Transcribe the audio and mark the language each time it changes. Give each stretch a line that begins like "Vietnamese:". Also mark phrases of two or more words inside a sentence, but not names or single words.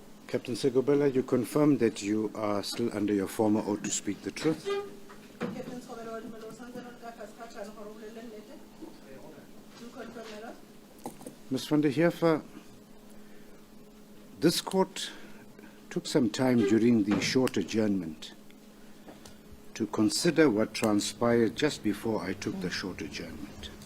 English: Captain Segobela, you confirm that you are still under your former oath to speak the truth?
Tswana: Captain Skobelo wa dumela o santse re ka fase ga tshwane gore o bolele nnete?
English: Do you confirm that? Ms. van der Heever, this court took some time during the short adjournment to consider what transpired just before I took the short adjournment.